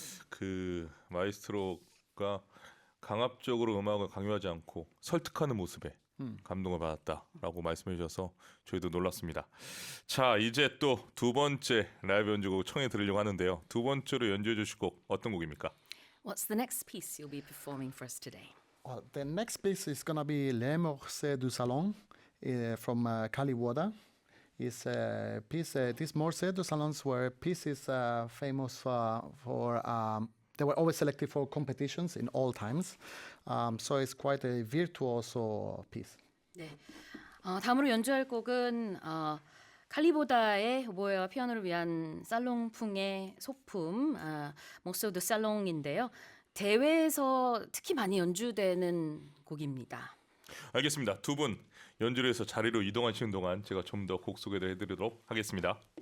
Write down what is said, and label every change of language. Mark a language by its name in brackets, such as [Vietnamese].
[Korean] 그 마이스트로가 강압적으로 음악을 강요하지 않고 설득하는 모습에 감동을 받았다라고 말씀해 주셔서 저희도 놀랐습니다. 자, 이제 또 두 번째 라이브 연주곡 청해 들으려고 하는데요. 두 번째로 연주해 주실 곡 어떤 곡입니까? [English] What's the next piece you'll be performing for us today? Well, the next piece is going to be Les Morceaux du Salon from Kaliwoda. It's a piece, these Morceaux du Salons were pieces famous for they were always selected for competitions in all times. So it's quite a virtuoso piece. [Korean] 네. 다음으로 연주할 곡은 칼리보다의 오보에와 피아노를 위한 살롱풍의 소품 모소 드 살롱인데요. 대회에서 특히 많이 연주되는 곡입니다. 알겠습니다. 두 분 연주를 해서 자리로 이동하시는 동안 제가 좀 더 곡 소개를 해드리도록 하겠습니다.